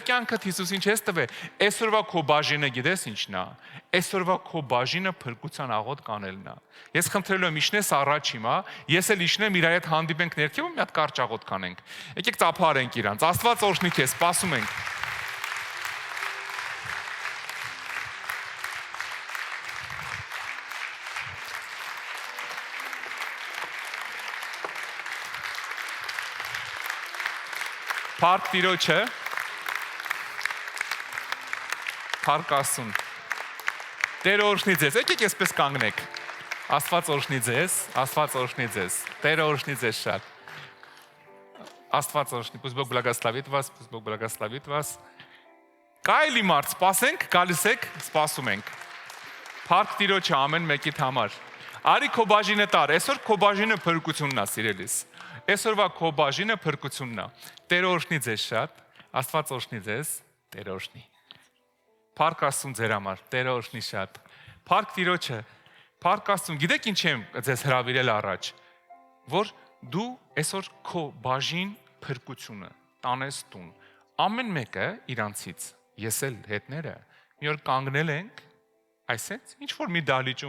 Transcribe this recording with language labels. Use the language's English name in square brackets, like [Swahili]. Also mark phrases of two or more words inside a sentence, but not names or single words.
[Armenian] կյանքդ Հիսուսին չես տվել, այսօրվա քո բաժինը գիտես ինչն է։ Այսօրվա քո բաժինը փրկության աղոթ կանելն է։ Ես խնդրելու եմ իջնես առաջ հիմա, ես էլ իջնեմ իր հետ հանդիպենք ներքևում մի հատ կարճ աղոթ կանենք։ Եկեք ծափարենք իրանց։ Աստված օրհնի քեզ, սպասում ենք։ Փառք Տիրոջը։ Փառք Աստծուն։ Տերը օրհնի ձեզ։ Եկեք այսպես կանգնեք։ Աստված օրհնի ձեզ, Աստված օրհնի ձեզ։ Տերը օրհնի ձեզ շատ։ Աստված օրհնի, [Russian] пусть Бог благословит вас, пусть Бог благословит вас։ [Armenian] Կայլի մարդ, սպասենք, գալիս եք, սպասում ենք։ Փառք Տիրոջը ամեն մեկիդ համար։ Արի քո բաժինը տար, այսօր քո բաժինը փրկությունն է, սիրելիս։ Այսօրվա քո բաժինը փրկությունն է։ Տերը օրհնի ձեզ շատ, Աստված օրհնի ձեզ, Տերը օրհնի։ Փառք Աստծուն ձեր համար, Տերը օրհնի շատ։ Փառք Տիրոջը, փառք Աստծուն։ Գիտեք ինչ եմ ձեզ հրավիրել առաջ, որ դու այսօր քո բաժին փրկությունը տանես տուն։ Ամեն մեկը իրանցից, ես էլ հետները, մի օր կանգնել ենք, այսպես, ինչ որ մի դահլիճում,